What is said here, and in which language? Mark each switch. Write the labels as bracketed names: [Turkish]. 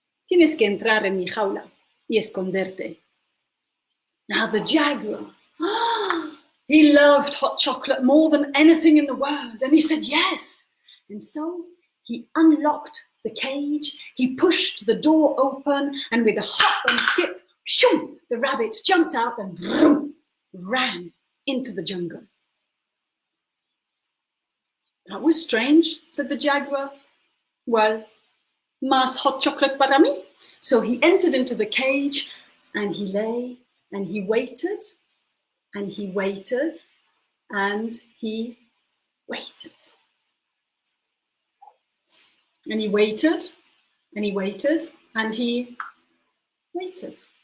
[Spanish] Tienes que entrar en mi jaula y esconderte. [English] Now the jaguar, he loved hot chocolate more than anything in the world. And he said yes. And so he unlocked the cage, he pushed the door open, and with a hop and skip, shoo, the rabbit jumped out and vroom, ran into the jungle. That was strange, said the jaguar. [Spanish] Well, más hot chocolate para mí. [English] So he entered into the cage and he lay and he waited and he waited and he waited. And he waited and he waited and he waited.